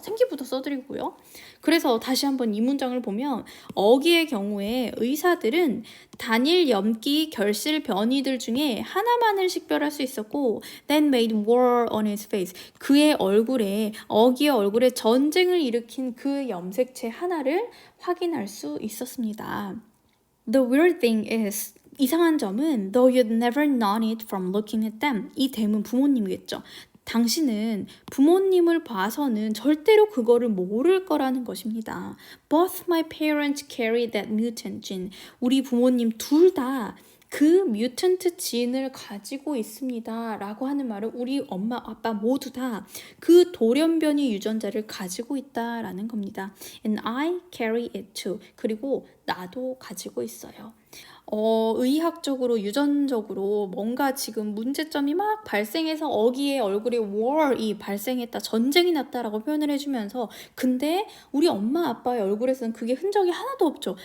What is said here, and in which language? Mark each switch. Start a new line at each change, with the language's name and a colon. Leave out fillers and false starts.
Korean: 생기부터 써드리고요. 그래서 다시 한번 이 문장을 보면 어기의 경우에 의사들은 단일 염기 결실 변이들 중에 하나만을 식별할 수 있었고
English: then made war on his face.
Korean: 그의 어기의 얼굴에 전쟁을 일으킨 그 염색체 하나를 확인할 수 있었습니다.
English: The weird thing is
Korean: 이상한 점은
English: though you'd never known it from looking at them.
Korean: 이 댐은 부모님이겠죠. 당신은 부모님을 봐서는 절대로 그거를 모를 거라는 것입니다.
English: Both my parents carry that mutant gene.
Korean: 우리 부모님 둘 다 그 뮤턴트 진을 가지고 있습니다. 라고 하는 말은 우리 엄마, 아빠 모두 다 그 돌연변이 유전자를 가지고 있다라는 겁니다.
English: And I carry it too.
Korean: 그리고 나도 가지고 있어요. 의학적으로 유전적으로 뭔가 지금 문제점이 막 발생해서 어기의 얼굴에 war이 발생했다, 전쟁이 났다라고 표현을 해주면서 근데 우리 엄마 아빠의 얼굴에서는 그게 흔적이 하나도 없죠.